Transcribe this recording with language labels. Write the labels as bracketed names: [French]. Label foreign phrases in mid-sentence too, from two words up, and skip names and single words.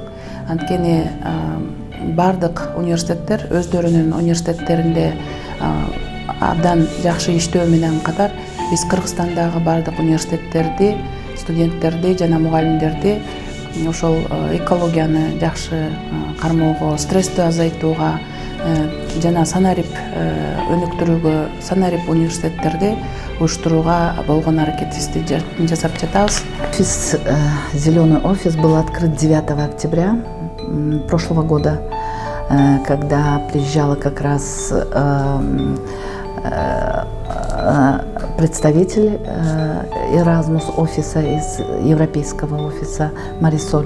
[Kyrgyz] Анткени бардык университеттер өздөрүнүн университеттеринде абдан жакшы иштөө менен катар биз Кыргызстандагы бардык университеттерди, студенттерди жана мугалимдерди ошол экологияны жакшы кармоого, стрессти азайтууга жана Санарип өнүктүрүүгө, Санарип университеттерди уюштурууга болгон аракетибизди жасап жатабыз. [Russian] Офис, зеленый офис был открыт 9 октября прошлого года, когда приезжала как раз представитель Erasmus офиса из европейского офиса Марисоль.